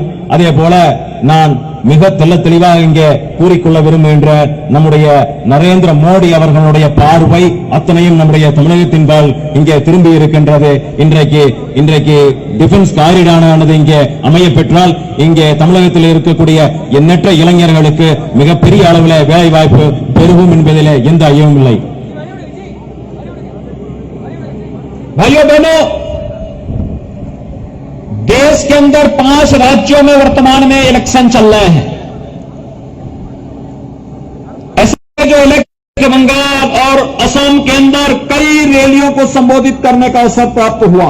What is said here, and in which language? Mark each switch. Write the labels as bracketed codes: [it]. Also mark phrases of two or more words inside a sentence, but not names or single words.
[ta] அதே போல நான் மிக தெளிவாக இங்கே கூறிக்கொள்ள விரும்புகின்ற நம்முடைய நரேந்திர மோடி அவர்களுடைய பார்வை அத்தனையும் நம்முடைய தமிழகத்தின்பால் இங்கே திரும்பி இருக்கின்றது. இன்றைக்கு [en] defence corridor [ta] இங்கே அமைய பெற்றால் இங்கே தமிழகத்தில் இருக்கக்கூடிய எண்ணற்ற இளைஞர்களுக்கு மிகப்பெரிய அளவில் வேலை வாய்ப்பு பெருகும் என்பதிலே எந்த ஐயமும் இல்லை. [hi] भाइयों बहनों, देश के अंदर 5 राज्यों में वर्तमान में इलेक्शन चल रहे हैं। ऐसे जो इलेक्शन बंगाल और असम के अंदर कई रैलियों को संबोधित करने का अवसर प्राप्त हुआ।